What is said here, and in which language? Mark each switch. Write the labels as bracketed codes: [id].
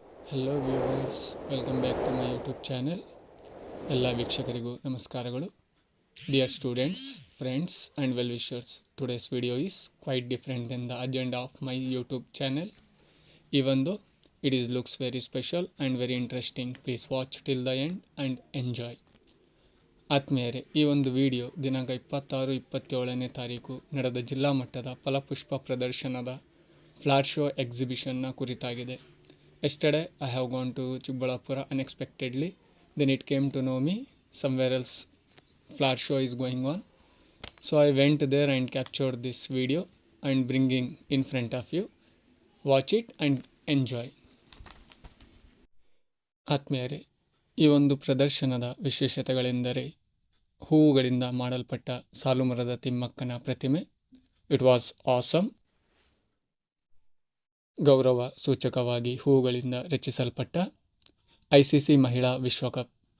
[en] Hello viewers, welcome back to my YouTube channel. [kn] ಎಲ್ಲ ವೀಕ್ಷಕರಿಗೂ ನಮಸ್ಕಾರಗಳು. [en] Dear students, friends and well wishers, today's video is quite different than the agenda of my YouTube channel. Even though it is looks very special and very interesting, please watch till the end and enjoy. [kn] ಆತ್ಮೀಯರೇ, ಈ ಒಂದು video ದಿನಾಂಕ 26-27ನೇ ತಾರೀಕು ನಡೆದ ಜಿಲ್ಲಾ ಮಟ್ಟದ ಫಲಪುಷ್ಪ ಪ್ರದರ್ಶನದ flat show ಎಕ್ಸಿಬಿಷನ್ನ ಕುರಿತಾಗಿದೆ. [en] Yesterday I have gone to Chikbalapura unexpectedly. Then it came to know me somewhere else flower show is going on. So I went there and captured this video and bringing in front of you. Watch it and enjoy. [kn] ಆತ್ಮೀಯರೇ, ಈ ಒಂದು ಪ್ರದರ್ಶನದ ವಿಶೇಷತೆಗಳೆಂದರೆ ಹೂವುಗಳಿಂದ ಮಾಡಲ್ಪಟ್ಟ ಸಾಲುಮರದ ತಿಮ್ಮಕ್ಕನ ಪ್ರತಿಮೆ. [en] It was awesome. [kn] ಗೌರವ ಸೂಚಕವಾಗಿ ಹೂವುಗಳಿಂದ ರಚಿಸಲ್ಪಟ್ಟ ICC ಮಹಿಳಾ ವಿಶ್ವಕಪ್.